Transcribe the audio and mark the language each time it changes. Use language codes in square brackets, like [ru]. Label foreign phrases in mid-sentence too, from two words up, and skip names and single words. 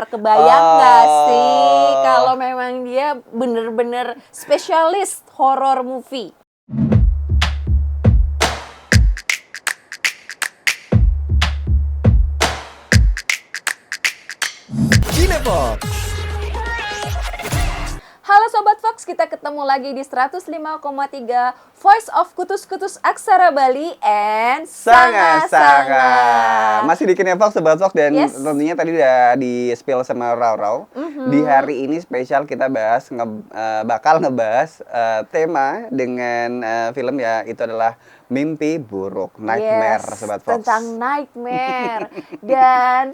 [id] Kebayang nggak sih kalau memang dia bener-bener spesialis [en] horror movie. [id] Kinefox. Halo Sobat Fox, kita ketemu lagi di 105,3 Voice of Kutus-Kutus Aksara Bali and Sanga-Sanga. Masih di Kinefox Sobat Fox dan tentunya tadi udah di spill sama Rau. Di hari ini spesial kita bakal ngebahas tema dengan film ya, itu adalah mimpi buruk, nightmare Sobat Fox. Tentang nightmare. Dan